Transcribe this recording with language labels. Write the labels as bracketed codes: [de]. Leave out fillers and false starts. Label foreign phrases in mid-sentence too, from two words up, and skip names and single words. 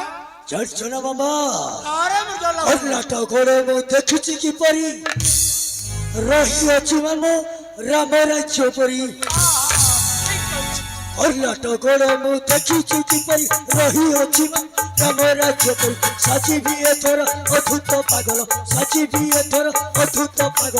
[or] ଜାଣିଛ ନା ମାମା, [hi] अरे मेरे क्या लफड़ा [or] କର୍ଣ୍ଣାଟକରେ ମୁଁ ଦେଖିଛି କିପରି ରହିଅଛି ମାମୁ ରାମ ରାଜ୍ୟ ପରି। କର୍ଣ୍ଣାଟକରେ ମୁଁ ଦେଖିଛି କିପରି ରହିଅଛି ରାମ ରାଜ୍ୟ ପରି। ସାଜିବି ଏଥର ଅଦ୍ଭୁତ ପାଗଳ, ସାଜିବି ଏଥର ଅଦ୍ଭୁତ ପାଗଳ।